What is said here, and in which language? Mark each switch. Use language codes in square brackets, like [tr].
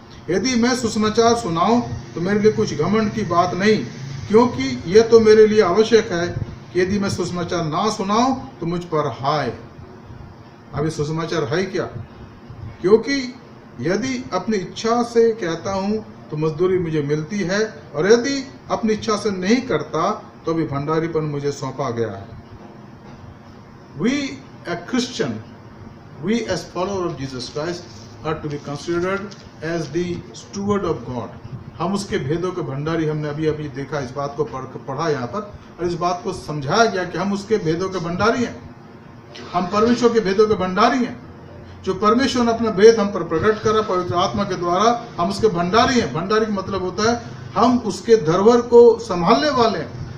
[hi] यदि मैं सुसमाचार सुनाऊं तो मेरे लिए कुछ घमंड की बात नहीं, क्योंकि यह तो मेरे लिए आवश्यक है कि यदि मैं सुसमाचार ना सुनाऊं तो मुझ पर हाय। अभी सुसमाचार है क्या? क्योंकि यदि अपनी इच्छा से कहता हूं तो मजदूरी मुझे मिलती है, और यदि अपनी इच्छा से नहीं करता तो भी भंडारीपन मुझे सौंपा गया है। [en] We a Christian, we as follower of Jesus Christ are to be considered as the steward of God। [hi] हम उसके भेदों के भंडारी, हमने अभी अभी देखा, इस बात को पढ़ा यहाँ पर, और इस बात को समझाया गया कि हम उसके भेदों के भंडारी हैं। हम परमेश्वर के भेदों के भंडारी हैं। जो परमेश्वर ने अपना भेद हम पर प्रकट करा पवित्र आत्मा के द्वारा, हम उसके भंडारी हैं। भंडारी का मतलब होता है हम उसके धरोहर को संभालने वाले हैं।